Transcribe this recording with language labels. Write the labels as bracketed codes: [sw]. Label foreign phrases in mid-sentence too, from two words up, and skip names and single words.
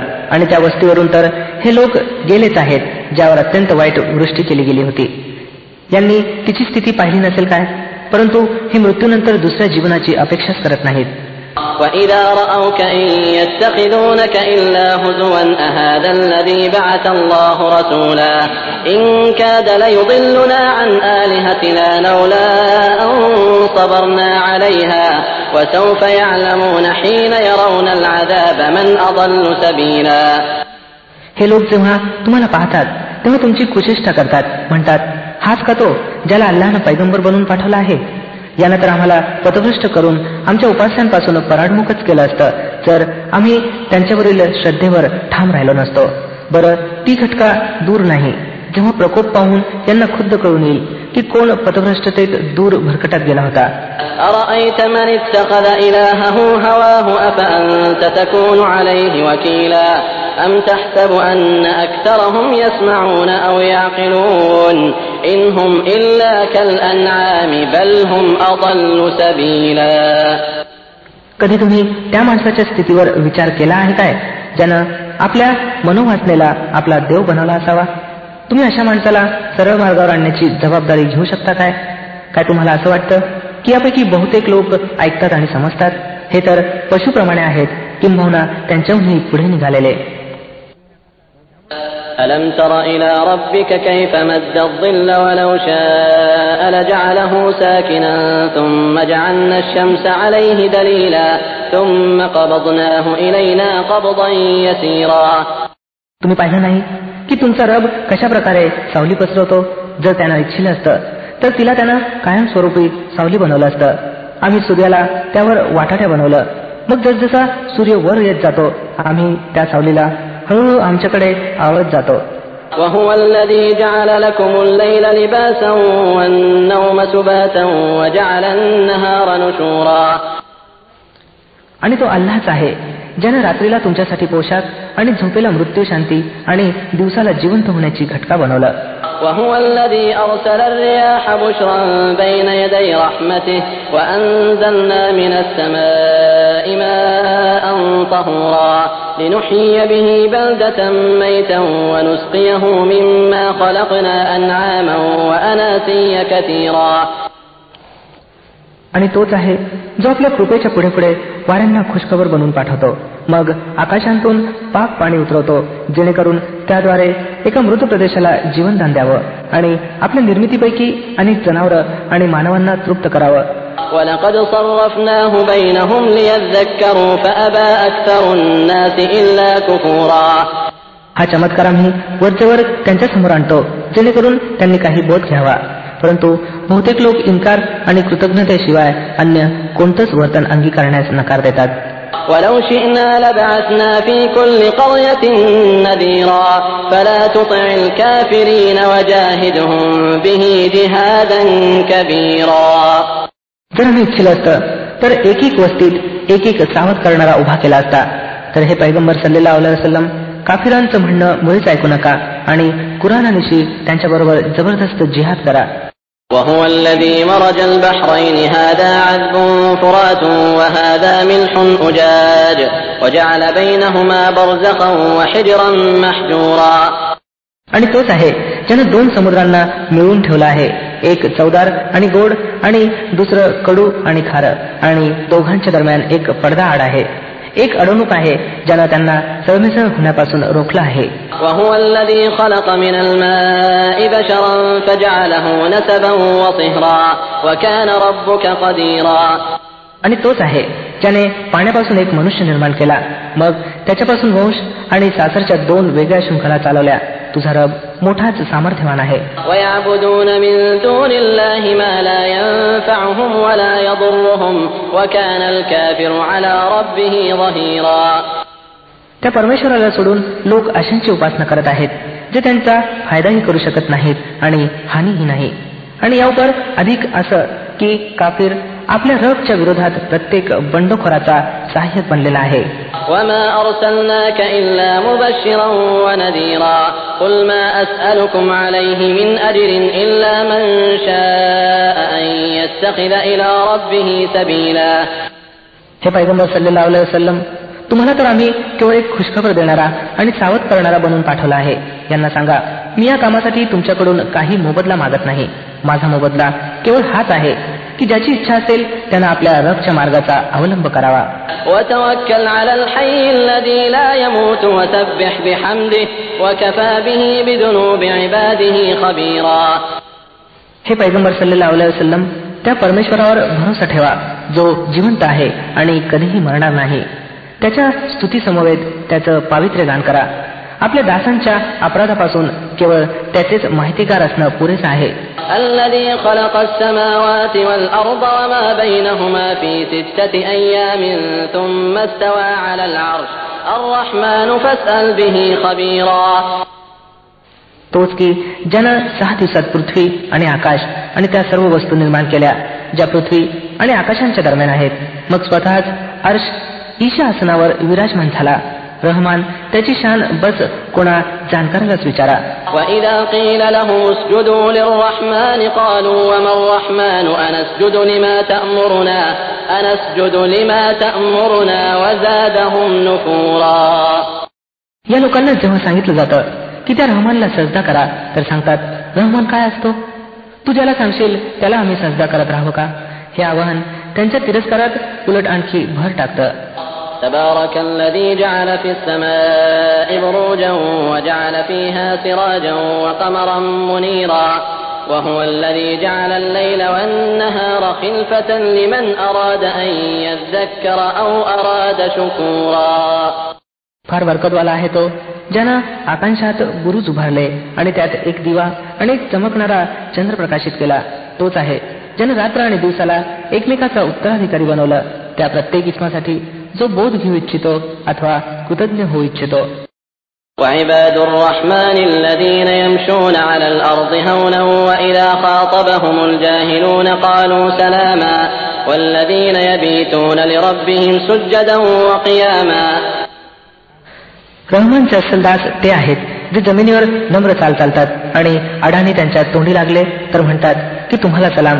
[mr] आणि त्या वस्तीवरून तर हे लोक गेलेच आहेत ज्यावर अत्यंत वाईट वृष्टी केली गेली होती. यांनी तिची स्थिती पाहिली नसेल काय, परंतु हे मृत्यूनंतर दुसऱ्या जीवनाची अपेक्षाच करत नाहीत. [ar] وَإِذَا رَأَوْكَ إِن يَتَّخِذُونَكَ إِلَّا هُزُوًا أَهَذَا الَّذِي بَعَثَ اللَّهُ رَسُولًا إِن كَادَ لَيُضِلُّنَا عَنْ آلِهَتِنَا لَوْلَا أَن صَبَرْنَا عَلَيْهَا وَسَوْفَ يَعْلَمُونَ حِينَ يَرَوْنَ الْعَذَابَ مَنْ أَضَلُّ سَبِيلًا. [mr] हे लोक जेव्हा तुम्हाला पाहतात तेव्हा तुमची कुचेष्टा करतात, म्हणतात, हाच का तो ज्याला अल्लाहनं पैगंबर बनवून पाठवला आहे? यानं तर आम्हाला पथभ्रष्ट करून आमच्या उपास्यांपासून पराडमुखच केलं असतं जर आम्ही त्यांच्यावरील श्रद्धेवर ठाम राहिलो नसतो. बरं, ती घटका दूर नाही जेव्हा प्रकोप पाहून यांना खुद्द कळून येईल की कोण पथभ्रष्टतेत दूर भरकटत गेला होता. [ar] أَرَأَيْتَ مَنِ اتَّخَذَ إِلَٰهَهُ هَوَاهُ أَفَأَنتَ تَكُونُ عَلَيْهِ وَكِيلًا أَمْ تَحْسَبُ أَنَّ أَكْثَرَهُمْ يَسْمَعُونَ أَوْ يَعْقِلُونَ إِنْ هُمْ إِلَّا كَالْأَنْعَامِ بَلْ هُمْ أَضَلُّ سَبِيلًا. [mr] कधी तुम्ही त्या माणसाच्या स्थितीवर विचार केला आहे काय ज्यानं आपल्या मनोवासनेला आपला देव बनवला असावा? तुम्ही अशा माणसाला सरळ मार्गावर आणण्याची जबाबदारी घेऊ शकता काय? काय तुम्हाला असं वाटतं की यापैकी बहुतेक लोक ऐकतात आणि समजतात? हे तर पशुप्रमाणे आहेत, किंबहुना त्यांच्याहूनही पुढे निघालेले. [ar] أَلَمْ تَرَ إِلَى رَبِّكَ كَيْفَ مَدَّ الظِّلَّ وَلَوْ شَاءَ لَجَعَلَهُ سَاكِنًا ثُمَّ جَعَلْنَا الشَّمْسَ عَلَيْهِ دَلِيلًا ثُمَّ قَبَضْنَاهُ إِلَيْنَا قَبْضًا يَسِيرًا. [mr] तुम्ही पाहिलं नाही की तुमचा रब कशा प्रकारे सावली पसरवतो? जर त्यानं इच्छिलं असतं तर तिला त्यानं कायमस्वरूपी सावली बनवलं असतं. आम्ही सूर्याला त्यावर वाटाट्या बनवलं, मग जसजसा सूर्य वर येत जातो आम्ही त्या सावलीला हळूहळू आमच्याकडे आवळत जातो. [ar] وَهُوَ الَّذِي جَعَلَ لَكُمُ اللَّيْلَ لِبَاسًا وَالنَّوْمَ سُبَاتًا وَجَعَلَ النَّهَارَ نُشُورًا. [mr] आणि तो अल्लाहच आहे ज्याने रात्रीला तुमच्यासाठी पोशाख आणि झोपेला मृत्यू शांती आणि दिवसाला जिवंत होण्याची घटका बनवलं. [ar] وهو الذي أرسل الرياح بشرا بين يدي رحمته وأنزلنا من السماء ماء طهورا لنحيي به بلدة ميتا ونسقيه مما خلقنا أنعاما وأناسيا كثيرا. [mr] आणि तोच आहे जो आपल्या कृपेच्या पुढे पुढे वाऱ्यांना खुशखबर बनवून पाठवतो, मग आकाशांतून पाक पाणी उतरवतो जेणेकरून त्याद्वारे एका मृत प्रदेशाला जीवनदान द्यावं आणि आपल्या निर्मितीपैकी अनेक जनावरं आणि मानवांना तृप्त करावं. [ar] وَلَقَدْ صَرَّفْنَاهُ بَيْنَهُمْ لِيَذَّكَّرُوا فَأَبَى أَكْثَرُ النَّاسِ إِلَّا كُفُورًا. [mr] हा चमत्कार आम्ही वरचेवर त्यांच्या समोर आणतो जेणेकरून त्यांनी काही बोध घ्यावा, परंतु बहुतेक लोक इन्कार आणि कृतज्ञतेशिवाय अन्य कोणतंच वर्तन अंगीकारण्यास नकार देतात. [ar] وَلَوْ شِئْنَا لَبَعَثْنَا فِي كُلِّ قَرْيَةٍ نَذِيرًا فَلَا تُطِعِ الْكَافِرِينَ وَجَاهِدْهُمْ بِهِ جِهَادًا كَبِيرًا. [mr] जर आम्ही इच्छिलं असतं तर एक एक वस्तीत एक एक सावध करणारा उभा केला असता. तर हे पैगंबर [ar] صلى الله عليه وسلم [mr] काफिरांचं म्हणणं मुळीच ऐकू नका आणि कुराणानिशी त्यांच्याबरोबर जबरदस्त जिहाद करा. [ar] وهو الذي مرج البحرين هذا عذب فرات وهذا ملح أجاج وجعل بينهما برزخا وحجرا محجورا. [mr] आणि तोच आहे ज्याने दोन समुद्रांना मिळवून ठेवला आहे, एक चवदार आणि गोड आणि दुसरं कडू आणि खारं, आणि दोघांच्या दरम्यान एक पडदा आड आहे, एक अडवणूक आहे ज्यानं त्यांना सरमिसळ होण्यापासून रोखलं आहे. [ar] وهو الذي خلق من الماء بشرا فجعله نسبا وصهرا وكان ربك قديرا. [mr] आणि तोच आहे ज्याने पाण्यापासून एक मनुष्य निर्माण केला, मग त्याच्यापासून वंश आणि सासरच्या दोन वेगळ्या शृंखला चालवल्या, तुझा रब मोठाच सामर्थ्यवान आहे. [ar] وَيَعْبُدُونَ مِن دُونِ اللَّهِ مَا لَا يَنفَعُهُمْ وَلَا يَضُرُّهُمْ وَكَانَ الْكَافِرُ عَلَى رَبِّهِ ظَهِيرًا. [mr] त्या परमेश्वराला सोडून लोक अशांची उपासना करत आहेत जे त्यांचा फायदाही करू शकत नाहीत आणि हानीही नाही. आणि यावर अधिक असं की काफिर आपल्या रबच्या विरोधात प्रत्येक बंडखोराचा सहाय्यक बनलेला आहे. [ar] وَمَا أَرْسَلْنَاكَ إِلَّا مُبَشِّرًا وَنَذِيرًا قُلْ مَا أَسْأَلُكُمْ عَلَيْهِ مِنْ أَجْرٍ إِلَّا مَنْ شَاءَ أَنْ يَتَّخِذَ إِلَى رَبِّهِ سَبِيلًا. [mr] हे पैगंबर [ar] صلى الله عليه وسلم, [mr] तुम्हाला तर आम्ही केवळ एक खुशखबर देणारा आणि सावध करणारा बनवून पाठवला आहे. यांना सांगा, मी या कामासाठी तुमच्याकडून काही मोबदला मागत नाही. माझा मोबदला केवळ हाच आहे की ज्याची इच्छा असेल त्यानं आपल्या रबच्या मार्गाचा अवलंब करावा. [ar] وَتَوَكَّلْ عَلَى الْحَيِّ الَّذِي لَا يَمُوتُ وَسَبِّحْ بِحَمْدِهِ وَكَفَى بِهِ بِذُنُوبِ عِبَادِهِ خَبِيرًا. [mr] हे पैगंबर [ar] صلى الله عليه وسلم, [mr] त्या परमेश्वरावर भरोसा ठेवा जो जिवंत आहे आणि कधीही मरणार नाही. त्याच्या स्तुती समवेत त्याचं पावित्र्य गान करा. आपल्या दासांच्या अपराधापासून केवळ त्याचेच माहितीगार असणं पुरेसं आहे. [ar] الذي خلق السماوات والأرض وما بينهما في 6 أيام ثم استوى على العرش الرحمن فاسأل به خبيرا. [mr] तोच की ज्यानं 6 दिवसात पृथ्वी आणि आकाश आणि त्या सर्व वस्तू निर्माण केल्या ज्या पृथ्वी आणि आकाशांच्या दरम्यान आहेत. मग स्वतःच अर्श ईशा आसनावर विराजमान झाला. रहमान त्याची शान बस कोणा जाणकारालाच विचारा. [ar] وَإِذَا قِيلَ لَهُمُ اسْجُدُوا لِلرَّحْمَنِ قَالُوا وَمَا الرَّحْمَنُ أَنَسْجُدُ لِمَا تَأْمُرُنَا وَزَادَهُمْ نُفُورًا. [mr] या लोकांना जेव्हा सांगितलं जातं की त्या रहमानला सजदा करा तर सांगतात, रहमान काय असतो? तू ज्याला सांगशील त्याला आम्ही सजदा करत राहावं का? हे आवाहन त्यांच्या तिरस्कारात उलट आणखी भर टाकतं. [ar] تبارك الذي جعل في السماء بروجا وجعل فيها سراجا وقمرا منيرا وهو الذي جعل الليل والنهار خلفة لمن أراد أن يذكر أو أراد شكورا. [mr] फार बरकतवाला आहे तो ज्यानं आकाशात बुरुज उभारले आणि त्यात एक दिवा आणि एक चमकणारा चंद्र प्रकाशित केला. तोच आहे ज्यानं रात्र आणि दिवसाला एकमेकाचा उत्तराधिकारी बनवलं. त्या प्रत्येक इस्मासाठी जो बोध घेऊ इच्छितो अथवा कृतज्ञ होऊ इच्छितो. [ar] وعباد الرحمن الذين يمشون على الأرض هونا وإذا خاطبهم الجاهلون قالوا سلاما والذين يبيتون لربهم سجدا وقياما. [mr] रहमानचे असल दास ते आहेत जे जमिनीवर नम्र चालतात आणि अडाणी त्यांच्या तोंडी लागले तर म्हणतात की तुम्हाला सलाम.